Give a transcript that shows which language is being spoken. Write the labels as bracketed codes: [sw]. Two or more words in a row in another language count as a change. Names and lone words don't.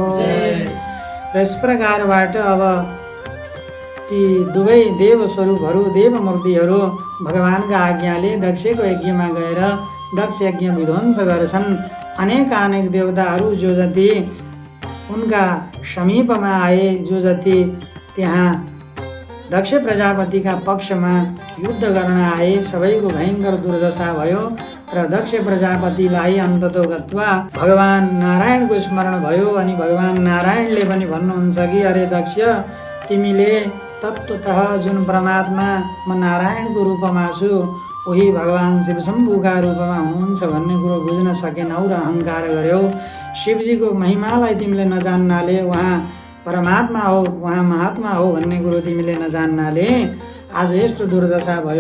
[ne] यस प्रकारबाट अब ती दुवै देव स्वरूपहरू, देव मूर्तिहरू भगवानका आज्ञाले दक्षको यज्ञमा गएर दक्ष यज्ञ विध्वंस गर्छन्। अनेक देवताहरू जो जति उनका समीपमा आए, जो जति त्यहाँ दक्ष प्रजापतिका पक्षमा युद्ध गर्न आए, सबैको भयङ्कर दुर्दशा भयो र दक्ष प्रजापतिलाई [sa] अन्ततो गत्वा [ne] भगवान् नारायणको स्मरण भयो। अनि भगवान् नारायणले पनि भन्नुहुन्छ कि अरे दक्ष, तिमीले तत्त्वतः जुन परमात्मा म नारायणको रूपमा छु उही भगवान् शिवशम्भुका रूपमा हुनुहुन्छ भन्ने कुरो बुझ्न सकेनौ र अहङ्कार गर्यौ। शिवजीको महिमालाई तिमीले नजान्नाले, उहाँ परमात्मा हो, उहाँ महात्मा हो भन्ने कुरो तिमीले नजान्नाले आज यस्तो दुर्दशा भयो।